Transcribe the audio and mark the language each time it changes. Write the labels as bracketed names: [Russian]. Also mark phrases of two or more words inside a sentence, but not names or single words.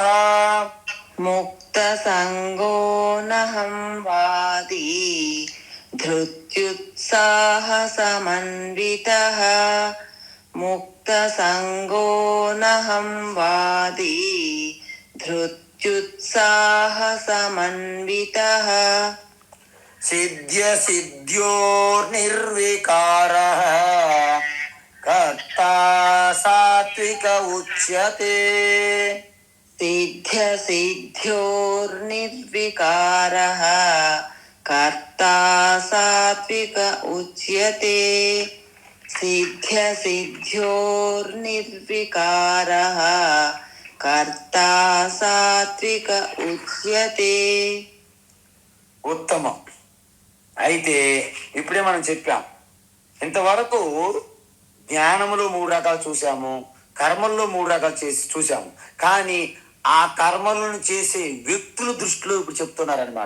[Sanskrit] मुक्त संगो नहं वादि, धृत्युत्साह समन्वितः, मुक्त संगो नहं वादि, धृत्युत्साह समन्वितः, सिद्ध्य सिद्ध्योर्निर्विकारः, कर्ता सात्विक उच्यते. सिद्ध्यसिद्ध्योर्निर्विकारः कर्ता सात्विक उच्यते सिद्ध्यसिद्ध्योर्निर्विकारः कर्ता सात्विक उच्यते [Telugu] ఉత్తమం. అయితే ఇప్పుడే మనం చెప్పాం, ఇంతవరకు జ్ఞానములో 3 రకాలు చూసాము, కర్మల్లో 3 రకాలు చూసాము. కానీ ఆ కర్మలను చేసే వ్యక్తుల దృష్టిలో ఇప్పుడు చెప్తున్నారనమాట.